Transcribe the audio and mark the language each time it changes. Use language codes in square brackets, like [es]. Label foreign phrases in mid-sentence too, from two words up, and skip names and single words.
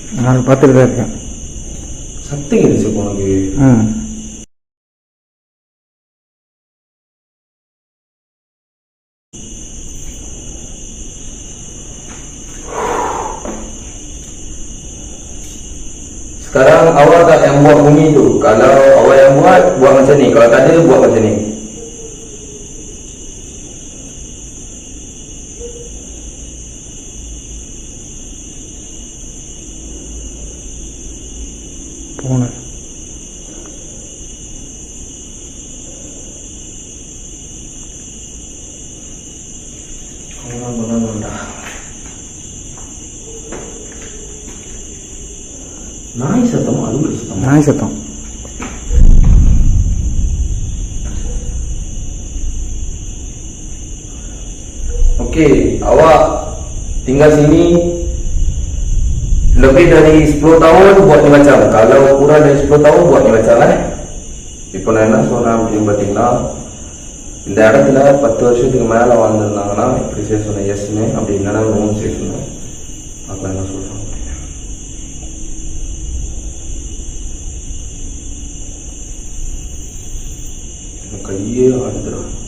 [ta] நான் பார்த்துட்டு தான் இருக்கேன். சத்தம் கேட்டுச்சு உனக்கு? [ms] Sekarang awak tak yang buat bunyi tu. Kalau awak yang buat macam ni. Kalau tak ada, buat macam ni. [ta] பூனை நாய் சத்தமா? அது ஒரு சத்தம். நாய் சத்தம். [ms] Okey, awak tinggal sini lebih dari 10 tahun buat ni macam. Kalau kurang dari 10 tahun buat ni macam [ta] இப்போ நான் என்ன சொன்னேன் அப்படின்னு பார்த்தீங்கன்னா, இந்த இடத்துல 10 வருஷத்துக்கு மேலே வாழ்ந்துருந்தாங்கன்னா இப்படி செய்ய சொன்னேன் எஸ்ன்னு, அப்படி இல்லைன்னா நோன்னு செய்ய சொன்னேன். பார்க்கலாம் என்ன சொல்கிறேன். கையே ஆடுதுடா.